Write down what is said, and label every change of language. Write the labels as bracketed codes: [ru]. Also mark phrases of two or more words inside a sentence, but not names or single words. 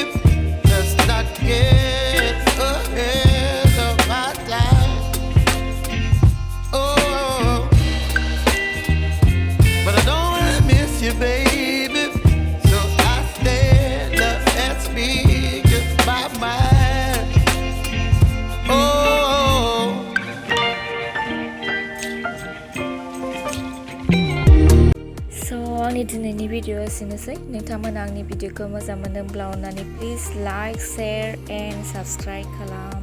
[en] Let's not get ahead of my time. Oh, but I don't wanna miss you, baby. So I stand up and speak just my mind. Oh. [brx] आंनि दिनैनि भिडिअ एसेनोसै। नोंथांमोना आंनि भिडिअखौ मोजां मोनदोंब्ला अननानै [en] please like, share and subscribe [brx] खालाम।